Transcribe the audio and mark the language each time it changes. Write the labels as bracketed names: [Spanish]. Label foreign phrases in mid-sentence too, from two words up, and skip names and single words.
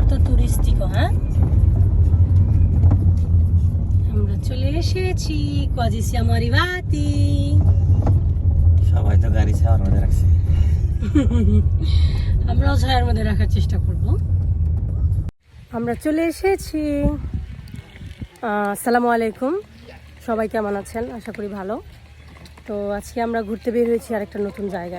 [Bangla] Turistico, হ্যাঁ আমরা চলে এসেছি, [Italian] quasi siamo arrivati। [Bangla] সবাই তো গাড়ি ছাওয়ার মধ্যে রাখছে, আমরাও ছায়ার মধ্যে রাখার চেষ্টা করব। আমরা চলে এসেছি। আসসালামু আলাইকুম, সবাই কেমন আছেন? আশা করি ভালো। তো আজকে আমরা ঘুরতে বের হয়েছি আরেকটা নতুন জায়গায়।